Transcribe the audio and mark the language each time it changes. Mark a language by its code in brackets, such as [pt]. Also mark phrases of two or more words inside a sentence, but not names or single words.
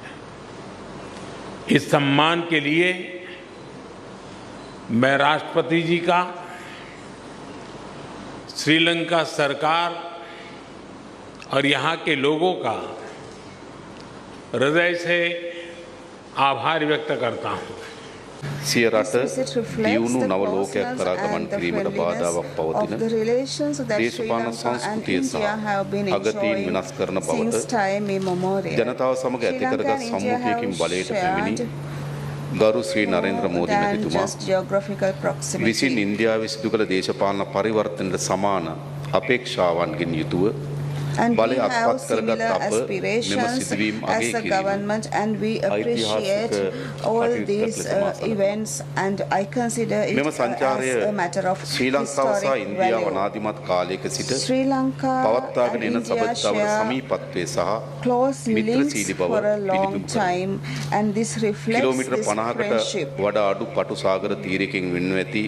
[hi] इस सम्मान के लिए मैं राष्ट्रपति जी का, श्रीलंका सरकार और यहाँ के लोगों का हृदय से आभार व्यक्त करता हूँ। [si] සිය රට දියුණු නව ලෝකයක් කරා ගමන් කිරීමට බාධාවක් පවතින දේශපාලන සංස්කෘතිය සහ අගතීන් වෙනස් කරන බවට ජනතාව සමග ඇති කරගත් සම්මුතියකින් බලයට පැමිණි ගරු ශ්‍රී නරේන්ද්‍ර මෝදි මැතිතුමා විසින් ඉන්දියාවේ සිදු කළ දේශපාලන පරිවර්තනයට සමාන අපේක්ෂාවන්ගෙන් යුතුව [en] and we have similar aspirations as a government, and we appreciate all these events, and I consider it as a matter of historic value. Sri Lanka and India share close links for a long time, and this reflects this friendship.